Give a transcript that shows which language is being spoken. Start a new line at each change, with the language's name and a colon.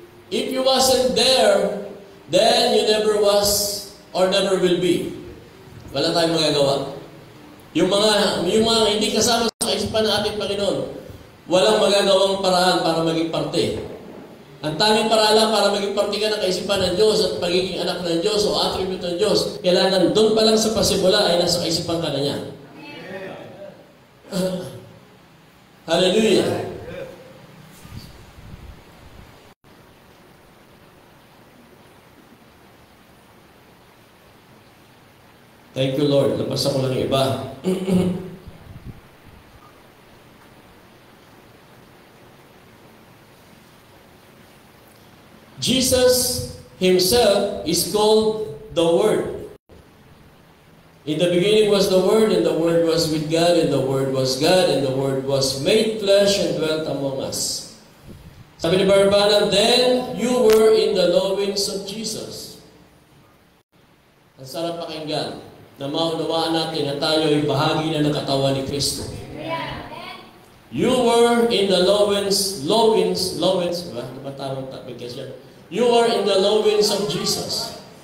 English: If you wasn't there, then you never was or never will be.
Filipino: Wala tayong magagawa. Yung mga hindi kasama sa kaisipan ng ating Panginoon, walang magagawang paraan para maging parte. Ang tanging paraan lang para maging parte ka ng kaisipan ng Diyos at pagiging anak ng Diyos o attribute ng Diyos, kailangan doon pa lang sa pasimula ay nasa kaisipan ka na niya. Hallelujah!
English: Thank you, Lord.
Filipino: Lapasan ko lang yung iba.
English: Jesus Himself is called the Word. In the beginning was the Word, and the Word was with God, and the Word was God, and the Word was made flesh and dwelt among us.
Filipino: Sabi ni
English: Barbanam, then you were in the loins of Jesus.
Filipino: Ang sarap pakinggan na maunawaan natin na tayo ay bahagi na ng katawan ni Kristo.
English: You were in the loins, diba?
Filipino: Ano ba tamang bigkas yan?
English: You are in the loins of Jesus.